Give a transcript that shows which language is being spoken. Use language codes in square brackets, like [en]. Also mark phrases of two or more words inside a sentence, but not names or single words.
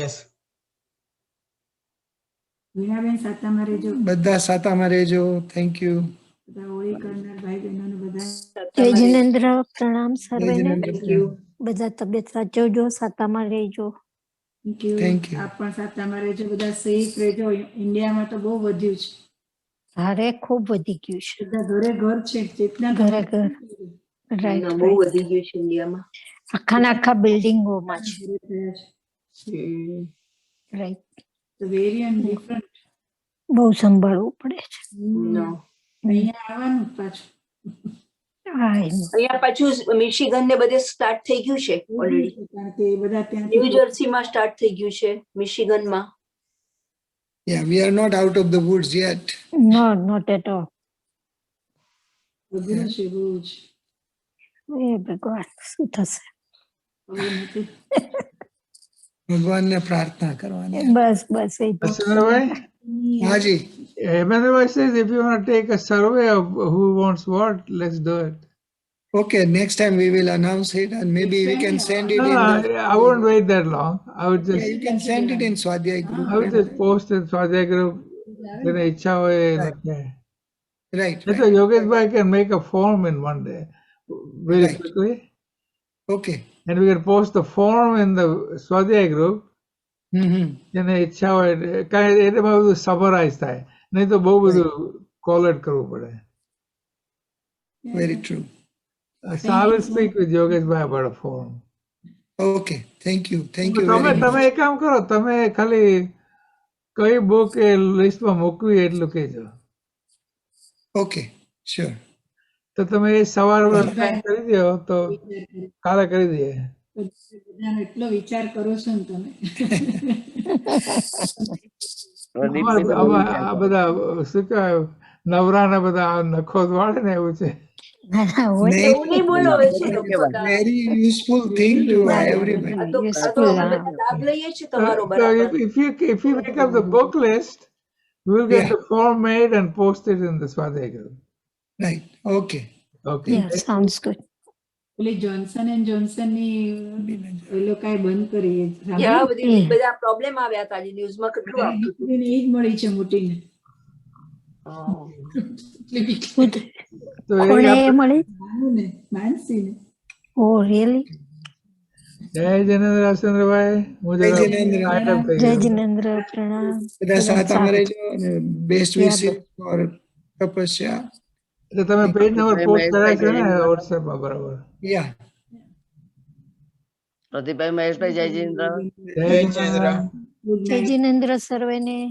[gu] યસ. વીણાબેન સાતામાં રહેજો. બધા સાતામાં રહેજો. [en] thank you. [gu] બધા હોળી કરનાર ભાઈ બહેનોને બધા જય જિનેન્દ્ર, પ્રણામ જય સર્વેને. જિનેન્દ્ર. બધા તબિયત સાચવજો, સાતામાં રહેજો. [en] thank you. Thank you. [gu] આપ પણ સાતામાં રહેજો, બધા સેફ રહેજો. ઇન્ડિયામાં તો બહુ વધ્યું છે, ભારે ખૂબ વધી ગયું છે. બધા ઘરે ઘર છે, ચેતના ઘરે ઘર. રાઈટ, બહુ વધી ગયું છે ઇન્ડિયામાં. આખા ને આખા બિલ્ડિંગોમાં છે. થયા છે. રાઈટ. [en] variant different. [gu] બહુ સંભાળવું પડે છે. અહીંયા આવવાનું જ પાછું. અહીંયા પાછું મિશિગન ને બધે સ્ટાર્ટ થઈ ગયું છે ઓલરેડી. કારણ કે એ બધા ત્યાં ન્યૂ જર્સીમાં સ્ટાર્ટ થઈ ગયું છે, મિશિગનમાં. [en] Yeah, we are not out of the woods yet. No, not at all. [gu] અઘરું છે બહુ જ. એ ભગવાન શું થશે? હવે નથી. ભગવાનને પ્રાર્થના કરવાની. બસ બસ એ તો. હસેન્દ્રભાઈ, હાજી. [en] હેમેન્દ્રભાઈ says if you want to take a survey of who wants what, let's do it. Okay, next time we will announce it and maybe we can send it No, in. I wouldn't wait that long. I would Yeah, just you can send it in Swadhyay group. I would just post it Swadhyay group. [gu] Then ઈચ્છા હોય એ લખે. [en] Right, So right. Yogeshbhai can make a form in one day, very Right. quickly, Okay. and we can post the form in the Swadhyay group. [gu] જેને ઈચ્છા હોય કાંઈ એમાં બધું સમરાઈઝ થાય, નહીં તો બહુ બધું કોલેટ કરવું પડે. [en] Very true. So I will speak with Yogeshbhai about a form. Okay, thank you. Thank you [gu] તમે [en] very much. [gu] તમે એક કામ કરો, તમે ખાલી કઈ બુક એ લિસ્ટમાં મૂકવી એટલું કહેજો. [en] Okay, sure. [gu] તો તમે એ સવારે પ્લાન કરી દો તો કાલે કરી દઈએ. બધાનો એટલો વિચાર કરો છો ને તમે. આ બધા શું કહેવાય નવરાના બધા નખો વાળે ને એવું છે. એવું નહીં બોલો હવે શું લોકો બધા. [en] Very useful thing to everybody. [gu] આ તો અમે બધા લાભ લઈએ છીએ તમારો [en] So [gu] બરાબર. [en] if you make up the book list, we will get the form made and post it in the Swadhyay group. Right. Okay. Okay. Yeah, sounds good. [gu] પેલી જોન્સન એન્ડ જોન્સન ની એ લોકોએ બંધ કરી. યા બધા પ્રોબ્લેમ આવ્યા હતા આજે ન્યૂઝમાં કેટલું આવતું હતું. એ જ મળી છે મોટીને. તો કોણે મળી? માનસીને. [en] Oh, really? [gu] જય જિનેન્દ્ર હસેન્દ્રભાઈ, હું જય જરા જિનેન્દ્ર. [en] tied up [gu] થઈ જય ગયો. જિનેન્દ્ર, પ્રણામ. બધા સાતામાં રહેજો અને [en] best wishes for [gu] તપસ્યા. એટલે તમે પેજ નંબર પોસ્ટ કર્યા છે ને વોટ્સએપમાં બરાબર? [en] Yeah. [gu] પ્રદીપભાઈ, મહેશભાઈ, જય જિનેન્દ્ર. જય જિનેન્દ્ર. જય જિનેન્દ્ર સર્વેને.